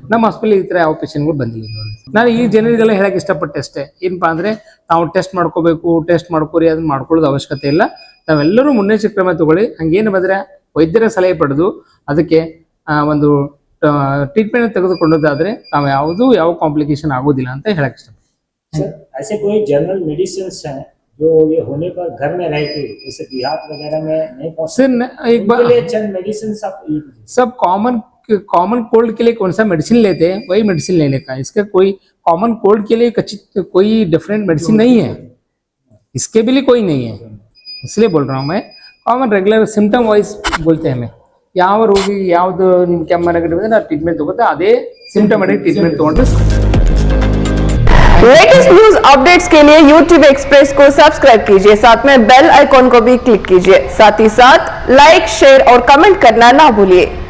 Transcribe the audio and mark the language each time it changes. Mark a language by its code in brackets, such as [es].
[kn] ನಮ್ಮ ಹಾಸ್ಪಿಟಲ್ ಈ ಥರ ಯಾವ ಪೇಷಂಟ್ಗಳು ಬಂದಿಲ್ಲ ನೋಡಿ. ನಾನು ಈ ಜನರಿಗೆಲ್ಲ ಹೇಳಕ್ಕೆ ಇಷ್ಟಪಟ್ಟೆ ಅಷ್ಟೇ. ಏನಪ್ಪಾ ಅಂದರೆ ತಾವು ಟೆಸ್ಟ್ ಮಾಡ್ಕೋಬೇಕು, ಟೆಸ್ಟ್ ಮಾಡ್ಕೋರಿ, ಅದನ್ನ ಮಾಡ್ಕೊಳ್ಳೋದು ಅವಶ್ಯಕತೆ ಇಲ್ಲ. ತಾವೆಲ್ಲರೂ ಮುನ್ನೆಚ್ಚರಿಕೆ ಕ್ರಮ ತಗೊಳ್ಳಿ. ಹಂಗೇನು ಬಂದರೆ ವೈದ್ಯರ ಸಲಹೆ ಪಡೆದು ಅದಕ್ಕೆ ಒಂದು ಟ್ರೀಟ್ಮೆಂಟ್ ತೆಗೆದುಕೊಳ್ಳೋದಾದರೆ ತಾವು ಯಾವ ಕಾಂಪ್ಲಿಕೇಶನ್ ಆಗೋದಿಲ್ಲ ಅಂತ ಹೇಳಕ್ಕೆ ಇಷ್ಟಪಡ್ತೀನಿ. [hi] सर ऐसे कोई जनरल मेडिसिन हैं जो ये होने पर घर में रह के जैसे देहात वगैरह में नहीं पहुंच सर एक बार चंद मेडिसिन सब कॉमन कोल्ड के लिए कौन सा मेडिसिन लेते हैं वही मेडिसिन लेने का. इसका कोई कॉमन कोल्ड के लिए कोई डिफरेंट मेडिसिन नहीं है, इसके भी लिए कोई नहीं है. इसलिए बोल रहा हूँ मैं. कॉमन रेगुलर सिम्टम वाइज बोलते हैं हमें. [kn] ಯಾವ ರೋಗಿ ಯಾವುದು ನಿಮ್ಗೆ ಕೆಮ್ಮು ನೆಗಡಿ ಬಂದ್ರೆ ನಾವು ಟ್ರೀಟ್ಮೆಂಟ್ ತಗೋತಾ ಅದೇ ಸಿಂಪ್ಟಮೆಟಿಕ್ ಟ್ರೀಟ್ಮೆಂಟ್ ತಗೊಂಡ್ರೆ. [hi] लेटेस्ट न्यूज अपडेट्स के लिए YouTube एक्सप्रेस को सब्सक्राइब कीजिए, साथ में बेल आइकॉन को भी क्लिक कीजिए. साथ ही साथ लाइक, शेयर और कमेंट करना ना भूलिए.